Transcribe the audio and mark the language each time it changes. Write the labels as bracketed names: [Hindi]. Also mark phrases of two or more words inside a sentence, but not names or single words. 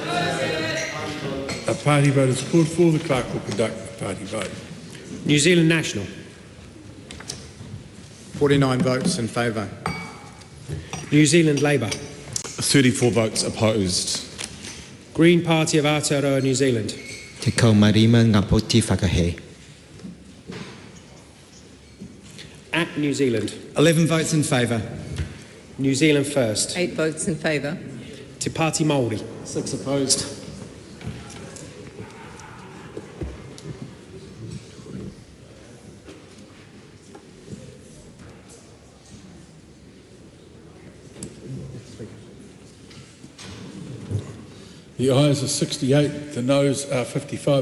[English] A party vote is called for. The clerk will conduct a party vote. New Zealand National. 49 votes in favour. New Zealand Labour. 34 votes opposed. Green Party of Aotearoa, New Zealand. [Māori] Te kaumarima ngā poti whakahe. [English] ACT New Zealand. 11 votes in favour. New Zealand First. 8 votes in favour. Te Pāti Māori. 6 opposed. The ayes are 68, the noes are 55.